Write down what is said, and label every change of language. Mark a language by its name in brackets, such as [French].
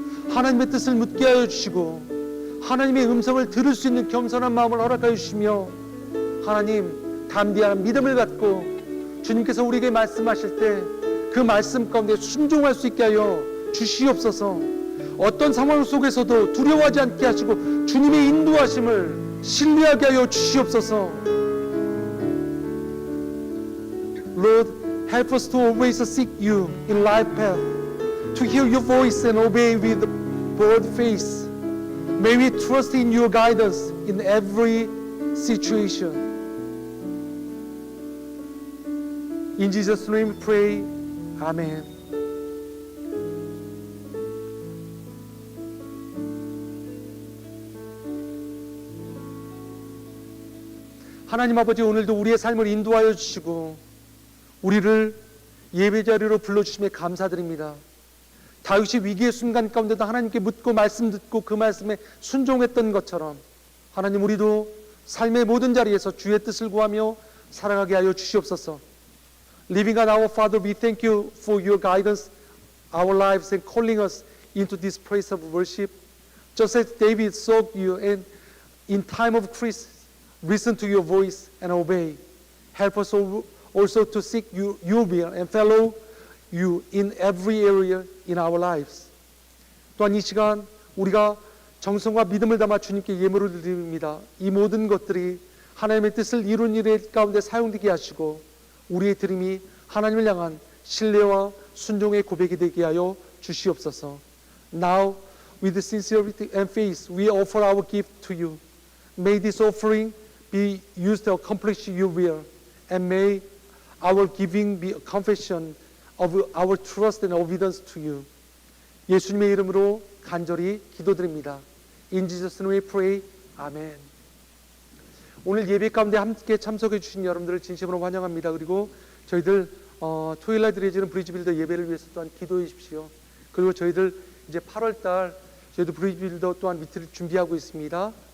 [Korean] 하나님의 뜻을 묻게 하여 주시고 하나님의 음성을 들을 수 있는 겸손한 마음을 허락하여 주시며 하나님 담대한 믿음을 갖고 주님께서 우리에게 말씀하실 때 그 말씀 가운데 순종할 수 있게 하여 주시옵소서. 어떤 상황 속에서도 두려워하지 않게 하시고 주님의 인도하심을 신뢰하게 하여 주시옵소서. [English] Lord, help us to always seek you in life path, to hear your voice and obey with bold faith. May we trust in your guidance in every situation. In Jesus' name we pray. Amen. [Korean] 하나님 아버지 오늘도 우리의 삶을 인도하여 주시고 우리를 예배 자리로 불러주심에 감사드립니다. 다윗이 위기의 순간 가운데도 하나님께 묻고 말씀 듣고 그 말씀에 순종했던 것처럼 하나님 우리도 삶의 모든 자리에서 주의 뜻을 구하며 살아가게 하여 주시옵소서. [English] Living God, our Father, we thank you for your guidance, our lives, and calling us into this place of worship. Just as David sought you, and in time of crisis, listen to your voice and obey. Help us also to seek your will and follow you in every area in our lives. [Korean] 또한 이 시간 우리가 정성과 믿음을 담아 주님께 예물을 드립니다. 이 모든 것들이 하나님의 뜻을 이루는 일 가운데 사용되게 하시고 우리의 드림이 하나님을 향한 신뢰와 순종의 고백이 되게 하여 주시옵소서. [English] Now, with sincerity and faith, we offer our gift to you. May this offering be used to accomplish your will, and may our giving be a confession of our trust and obedience to you. [Korean] 예수님의 이름으로 간절히 기도드립니다. [English] In Jesus' name we pray. 아멘. [Korean] 오늘 예배 가운데 함께 참석해 주신 여러분들을 진심으로 환영합니다. 그리고 저희들 토요일날 드려지는 브리지빌더 예배를 위해서 또한 기도해 주십시오. 그리고 저희들 이제 8월달 저희도 브리지빌더 또한 미트를 준비하고 있습니다.